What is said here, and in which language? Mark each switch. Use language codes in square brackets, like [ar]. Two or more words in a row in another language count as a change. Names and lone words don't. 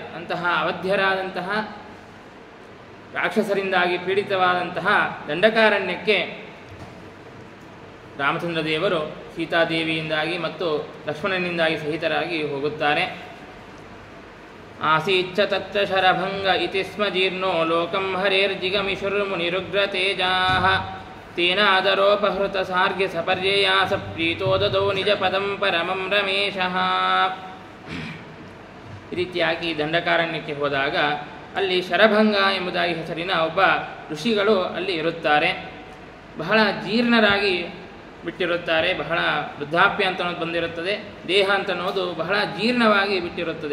[kn] ಅಂತಹ ಅವಧ್ಯರಾದಂತಹ ರಾಕ್ಷಸರಿಂದಾಗಿ ಪೀಡಿತವಾದಂತಹ ದಂಡಕಾರಣ್ಯಕ್ಕೆ ರಾಮಚಂದ್ರ ದೇವರು ಸೀತಾದೇವಿಯಿಂದಾಗಿ ಮತ್ತು ಲಕ್ಷ್ಮಣನಿಂದಾಗಿ ಸಹಿತರಾಗಿ ಹೋಗುತ್ತಾರೆ. [sa] ಆಸೀಚ್ಚ ತತ್ರ ಶರಭಂಗ ಇತಿ ಸ್ಮ ಜೀರ್ಣೋ ಲೋಕಂ ಹರೇರ್ಜಿಗಮಿಷುರ್ಮುನಿರುಗ್ರತೇಜಾಃ ತೇನಾದರೋಪಹೃತ ಸಾರ್ಗ್ಯ ಸಪರ್ಯಯಾಸ ಪ್ರೀತೋ ದದೌ ನಿಜ ಪದಂ ಪರಮಂ ರಮೇಶಃ. [kn] ಈ ರೀತಿಯಾಗಿ ದಂಡಕಾರಣ್ಯಕ್ಕೆ ಹೋದಾಗ ಅಲ್ಲಿ ಶರಭಂಗ ಎಂಬುದಾಗಿ ಹೆಸರಿನ ಒಬ್ಬ ಋಷಿಗಳು ಅಲ್ಲಿ ಇರುತ್ತಾರೆ. ಬಹಳ ಜೀರ್ಣರಾಗಿ ಬಿಟ್ಟಿರುತ್ತಾರೆ. ಬಹಳ ವೃದ್ಧಾಪ್ಯ ಅಂತ ಅನ್ನೋದು ಬಂದಿರುತ್ತದೆ. ದೇಹ ಅಂತ ಅನ್ನೋದು ಬಹಳ ಜೀರ್ಣವಾಗಿ ಬಿಟ್ಟಿರುತ್ತದೆ.